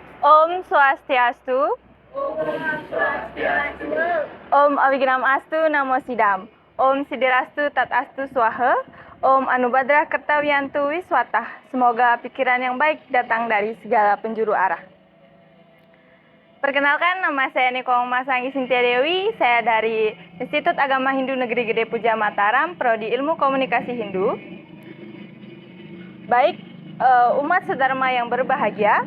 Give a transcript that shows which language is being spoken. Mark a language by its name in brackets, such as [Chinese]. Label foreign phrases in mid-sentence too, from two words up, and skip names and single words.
[Sanskrit] Om Swastiastu. Om Abiginam Astu Namo Sidam. Om Sidirastu Tatastu Swaha. Om Anubhadra Kertawiyantu Wiswatah. [Indonesian] Semoga pikiran yang baik datang dari segala penjuru arah. Perkenalkan, nama saya Niko Masangi Sintia Dewi. Saya dari Institut Agama Hindu Negeri Gede Puja Mataram, Prodi Ilmu Komunikasi Hindu. Baik, umat sedharma yang berbahagia.